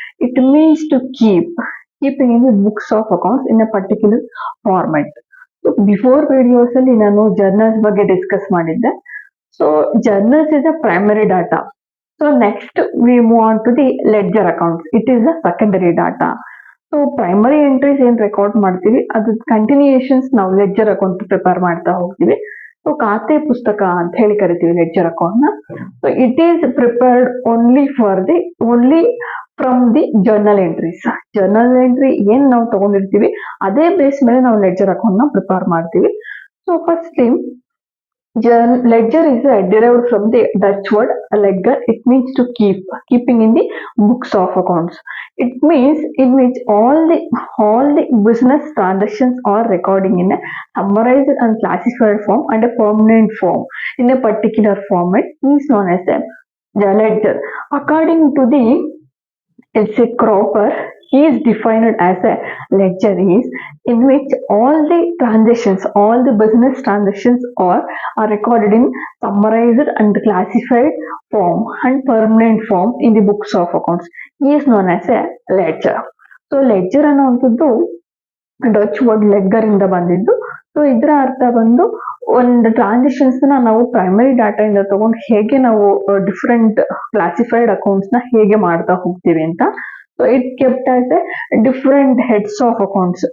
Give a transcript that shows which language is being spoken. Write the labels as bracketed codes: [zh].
[en] It means to keeping in the books of accounts in a particular format. [kn] So before videos ಅಲ್ಲಿ ನಾನು journals ಬಗ್ಗೆ discuss ಮಾಡಿದ್ದೆ. [en] So journals is a primary data. So next we move on to the ledger accounts. It is a secondary data. [kn] So primary entries ಏನ್ record ಮಾಡ್ತೀವಿ ಅದ್ರ ಕಂಟಿನ್ಯೂಯೇಷನ್ಸ್ ನಾವು ledger account prepare ಮಾಡ್ತಾ ಹೋಗ್ತೀವಿ. ಸೊ ಖಾತೆ ಪುಸ್ತಕ ಅಂತ ಹೇಳಿ ಕರಿತೀವಿ ಲೆಡ್ಜರ್ ಅಕೌಂಟ್ ನ. [en] So it is prepared only from the journal entries. [kn] Journal entry ಏನ್ ನಾವು ತಗೊಂಡಿರ್ತೀವಿ ಅದೇ ಬೇಸ್ ಮೇಲೆ ನಾವು ಲೆಡ್ಜರ್ ಅಕೌಂಟ್ ನ ಪ್ರಿಪೇರ್ ಮಾಡ್ತೀವಿ. So firstly [en] ledger is derived from the Dutch word ledger. It means to keeping in the books of accounts. It means in which all the business transactions are recording in a summarized and classified form and a permanent form in a particular format is known as a ledger. According to the L.C. Cropper, he is defined as a ledger is in which all the business transactions are recorded in summarized and classified form and permanent form in the books of accounts. He is known as a ledger. [kn] So ledger ಅನ್ನುವಂಥದ್ದು Dutch word ಲೆಗ್ಗರ್ ಇಂದ ಬಂದಿದ್ದು. So ಇದರ ಅರ್ಥ ಬಂದು ಒಂದು transactions ನಾವು primary data ಇಂದ ತಗೊಂಡು ಹೇಗೆ ನಾವು ಡಿಫ್ರೆಂಟ್ ಕ್ಲಾಸಿಫೈಡ್ ಅಕೌಂಟ್ಸ್ ನ ಹೇಗೆ ಮಾಡ್ತಾ ಹೋಗ್ತೀವಿ ಅಂತ. [en] So it kept as a different heads of accounts.